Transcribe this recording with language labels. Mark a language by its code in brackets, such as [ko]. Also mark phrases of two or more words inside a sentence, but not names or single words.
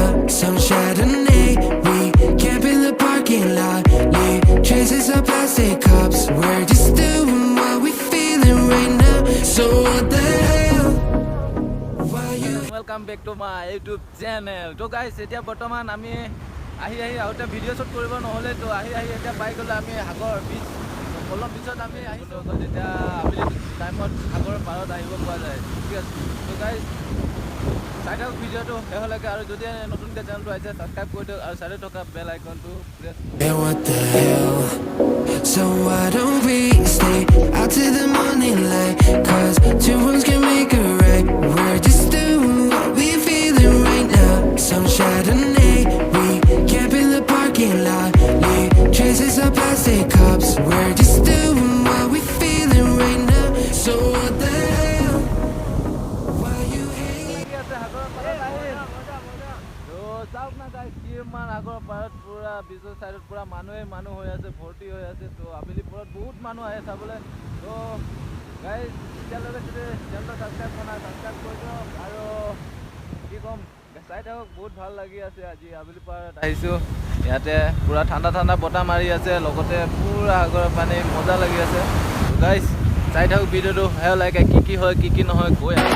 [en] Some Chardonnay, we camp in the parking lot. Leave traces of plastic cups. We're just doing what we're feeling right now. So what the hell? Why you? Welcome back to my YouTube channel. So guys, [as] এতিয়া বৰ্তমান আমি আহি আউটে ভিডিঅ' শ্বুট কৰিব নহ'লে তো আহি এতিয়া পাই গ'লো আমি সাগৰ বিচ কলম বিচত আমি আহিছোঁ যেতিয়া আবেলি টাইমত সাগৰৰ পাৰত আহিব পৰা যায় ঠিক আছে তো গাইজ চাই থাকক ভিডিঅ'টো শেষলৈকে আৰু যদি নতুনকৈ চেনেলটো আহিছে ছাবস্ক্ৰাইব কৰি দিয়ক আৰু চাইডে থকা বেল আইকনটো প্ৰেছ [en] Yeah, what the hell? So why don't we stay out till the morning light? Cause two wrongs can make a right. We're just doing what we're feeling right now. Some Chardonnay, we camp in the parking lot. Leave traces of plastic cups. We're just doing what we're feeling right now. So what the hell? Why you hanging? [as] চাওক না গাইজ কিমান আগৰ পাৰত পুৰা বিজৰ চাইডত পুৰা মানুহ হৈ আছে ভৰ্তি হৈ আছে তো আবেলি পৰত বহুত মানুহ আহে চাবলৈ তো গাইজ এতিয়ালৈকে যদি চেনেলটো ছাবস্ক্ৰাইব কৰা নাই ছাবস্ক্ৰাইব কৰি দিয়ক আৰু কি ক'ম চাই থাকক বহুত ভাল লাগি আছে আজি আবেলি পাৰত আহিছোঁ ইয়াতে পুৰা ঠাণ্ডা বতাহ মাৰি আছে লগতে পুৰা সাগৰৰ পানী মজা লাগি আছে তো গাইজ চাই থাকক ভিডিঅ'টো শেষলৈকে কি হয় কি নহয় কৈ আছে